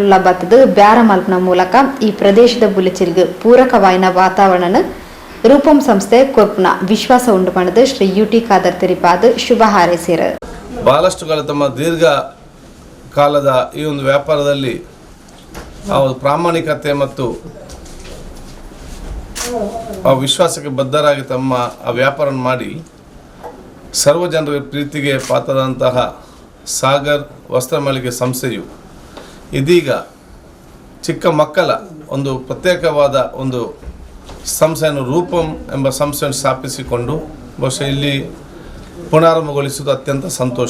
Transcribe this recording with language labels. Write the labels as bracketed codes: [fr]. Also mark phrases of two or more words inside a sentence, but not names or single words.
[tcy] ಲಬ್ಬತ್ತದು ಬ್ಯಾರ ಮಲ್ಪನ ಮೂಲಕ ಈ ಪ್ರದೇಶದ ಬುಲಿಚಿಲ್ಗೆ ಪೂರಕವಾಯಿನ ವಾತಾವರಣ ರೂಪಂ ಸಂಸ್ಥೆ ಕೊರ್ಪುನ ವಿಶ್ವಾಸ ಉಂಟು ಮಾಡಿದ ಶ್ರೀ ಯುಟಿ ಖಾದರ್ ತೆರಿಪಾದ ಶುಭ ಹಾರೈಸಿರ. [kn] ಬಹಳಷ್ಟು ತಮ್ಮ ದೀರ್ಘ ಕಾಲದ ಈ ಒಂದು ವ್ಯಾಪಾರದಲ್ಲಿ ಪ್ರಾಮಾಣಿಕತೆ ಮತ್ತು ಆ ವಿಶ್ವಾಸಕ್ಕೆ ಬದ್ಧರಾಗಿ ತಮ್ಮ ಆ ವ್ಯಾಪಾರ ಮಾಡಿ ಸರ್ವ ಜನರ ಪ್ರೀತಿಗೆ ಪಾತ್ರದಂತಹ ಸಾಗರ್ ವಸ್ತ್ರ ಮಳಿಗೆ ಸಂಸ್ಥೆಯು ಇದೀಗ ಚಿಕ್ಕ ಮಕ್ಕಳ ಒಂದು ಪ್ರತ್ಯೇಕವಾದ ಒಂದು ಸಂಸ್ಥೆಯನ್ನು ರೂಪಂ ಎಂಬ ಸಂಸ್ಥೆಯನ್ನು ಸ್ಥಾಪಿಸಿಕೊಂಡು ಬಹುಶಃ ಇಲ್ಲಿ ಪುನರಾರಂಭಗೊಳಿಸುವುದು ಅತ್ಯಂತ ಸಂತೋಷ.